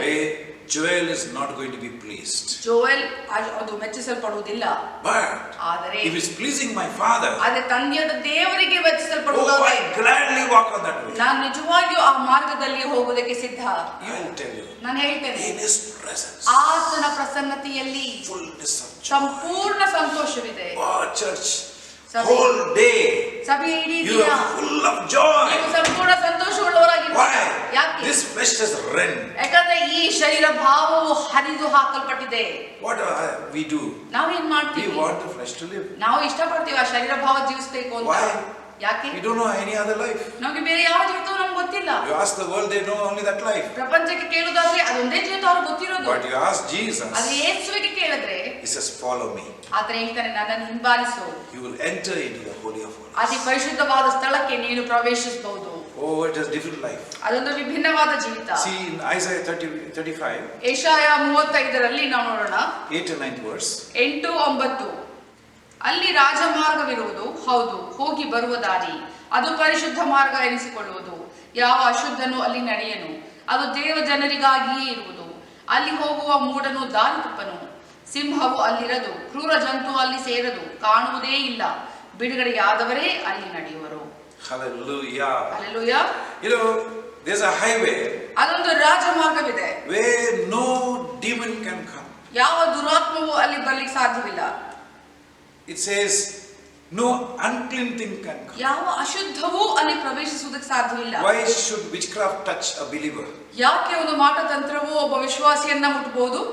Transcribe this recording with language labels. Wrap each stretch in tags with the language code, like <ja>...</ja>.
<en>Where Joel is not going to be pleased.</en> <kn>Joel ಅದು ಮೆಚ್ಚಿಸಲ್ಪಡುವುದಿಲ್ಲ.</kn> <en>But</en> <kn>ಆದರೆ</kn> <en>if it's pleasing my Father,</en> <kn>ಅದೇ ತಂದೆಯಾದ ದೇವರಿಗೆ</kn> <en>oh,</en> <kn>ಮೆಚ್ಚಿಸಲ್ಪಡುವುದಾದರೆ</kn> <en>I gladly walk on that way.</en> <kn>ನಾನು ನಿಜವಾಗಿಯೂ ಆ ಮಾರ್ಗದಲ್ಲಿ ಹೋಗುವುದಕ್ಕೆ ಸಿದ್ಧ.</kn> <en>I will tell you.</en> <kn>ನಾನು ಹೇಳ್ತೇನೆ,</kn> <en>In His presence,</en> <kn>ಆತನ ಪ್ರಸನ್ನತೆಯಲ್ಲಿ</kn> <en>fullness of joy.</en> <kn>ಸಂಪೂರ್ಣ ಸಂತೋಷವಿದೆ.</kn> <en>Oh, church, Sabi- whole day</en> <kn>ಸಭೆಯ ಇಡೀ</kn> <en>you</en> <kn>ದಿನ</kn> <en>are full of joy.</en> <kn>ನೀವು ಸಂಪೂರ್ಣ ಸಂತೋಷವುಳ್ಳವರಾಗಿದ್ದೀರಾ.</kn> <en>Why?</en> <kn>ಯಾಕೆ?</kn> <en>This flesh is rent.</en> <kn>ಯಾಕಂದ್ರೆ ಈ ಶರೀರ ಭಾವವು ಹರಿದು ಹಾಕಲ್ಪಟ್ಟಿದೆ.</kn> <en>What we do?</en> <kn>ನಾವೇನ್</kn> <en>We</en> <kn>ಮಾಡ್ತೀವಿ?</kn> <en>want the flesh to live.</en> <kn>ನಾವು ಇಷ್ಟಪಡ್ತೀವಿ ಆ ಶರೀರ ಭಾವ ಜೀವಿಸಬೇಕು ಅಂತ.</kn> <en>Why?</en> <kn>ಯಾಕೆ?</kn> <en>We don't know any other life.</en> <kn>ನಮಗೆ ಬೇರೆ ಯಾವ ಜೀವಿತವೂ ನಮ್ಗೆ ಗೊತ್ತಿಲ್ಲ.</kn> <en>You ask the world, they know only that life.</en> <kn>ಪ್ರಪಂಚಕ್ಕೆ ಕೇಳುವುದಾದ್ರೆ ಅದೊಂದೇ ಜೀವಿತ ಅವ್ರಿಗೆ ಗೊತ್ತಿರೋದು.</kn> <en>But you ask Jesus,</en> <kn>ಅದು ಯೇಸುವಿಗೆ ಕೇಳಿದ್ರೆ</kn> <en>He says, follow me.</en> <kn>ಆತ ಹೇಳ್ತಾನೆ, ನನ್ನನ್ನು ಹಿಂಬಾಲಿಸು.</kn> <en>You will enter into the Holy of Holies.</en> <kn>ಅತಿ ಪರಿಶುದ್ಧವಾದ ಸ್ಥಳಕ್ಕೆ ನೀನು ಪ್ರವೇಶಿಸಬಹುದು.</kn> <en>Oh, it is different life.</en> <kn>ಅದೊಂದು ವಿಭಿನ್ನವಾದ ಜೀವಿತ.</kn> <en>See in Isaiah 35,</en> <kn>ಯೆಶಾಯ 35ರಲ್ಲಿ ನಾವು ನೋಡೋಣ</kn> <en>8 and 9th verse.</en> <kn>8, 9. ಅಲ್ಲಿ ರಾಜಮಾರ್ಗವಿರುವುದು, ಹೌದು, ಹೋಗಿ ಬರುವ ದಾರಿ, ಅದು ಪರಿಶುದ್ಧ ಮಾರ್ಗ ಎನಿಸಿಕೊಳ್ಳುವುದು. ಯಾವ ಅಶುದ್ಧನು ಅಲ್ಲಿ ನಡೆಯನು, ಅದು ದೇವ ಜನರಿಗಾಗಿಯೇ ಇರುವುದು. ಅಲ್ಲಿ ಹೋಗುವ ಮೂಢನು ದಾರಿ ತಪ್ಪನು. ಸಿಂಹವು ಅಲ್ಲಿರದು, ಕ್ರೂರ ಜಂತು ಅಲ್ಲಿ ಸೇರದು, ಕಾಣುವುದೇ ಇಲ್ಲ. ಬಿಡುಗಡೆಯಾದವರೇ ಅಲ್ಲಿ ನಡೆಯುವರು.</kn> <en>Hallelujah.</en> <kn>Hallelujah.</kn> <en>You know, there's a highway</en> <kn>ಅದೊಂದು ರಾಜಮಾರ್ಗವಿದೆ,</kn> <en>where no demon can come.</en> <kn>ಯಾವ ದುರಾತ್ಮವೂ ಅಲ್ಲಿ ಬರ್ಲಿಕ್ಕೆ ಸಾಧ್ಯವಿಲ್ಲ.</kn> <en>It says no unclean thing can come.</en> <kn>ಯಾವ ಅಶುದ್ಧವೂ ಅಲ್ಲಿ ಪ್ರವೇಶಿಸುವುದಕ್ಕೆ ಸಾಧ್ಯವಿಲ್ಲ.</kn> <en>Why should witchcraft touch a believer?</en> <kn>ಯಾಕೆ ಒಂದು ಮಾಟತಂತ್ರವು ಒಬ್ಬ ವಿಶ್ವಾಸಿಯನ್ನ ಮುಟ್ಟಬಹುದು?</kn>